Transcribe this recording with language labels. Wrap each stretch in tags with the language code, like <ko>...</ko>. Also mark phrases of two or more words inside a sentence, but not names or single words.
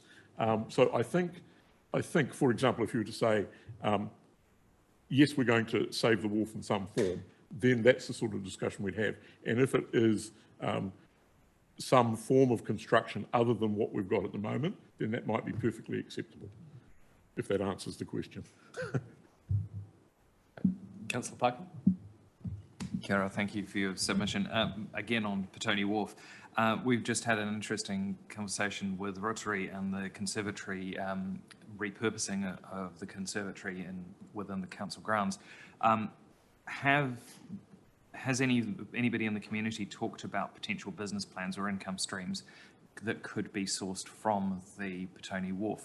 <en>So I think, for example, if you were to say, yes, we're going to save the wharf in some form, then that's the sort of discussion we'd have. And if it is some form of construction other than what we've got at the moment, then that might be perfectly acceptable, if that answers the question. Councillor Parker.</en> <mi>Kia ora,</mi> <en>thank you for your submission. Again, on Petone Wharf, we've just had an interesting conversation with Rotary and the conservatory, repurposing of the conservatory within the council grounds. Has anybody in the community talked about potential business plans or income streams that could be sourced from the Petone Wharf?</en>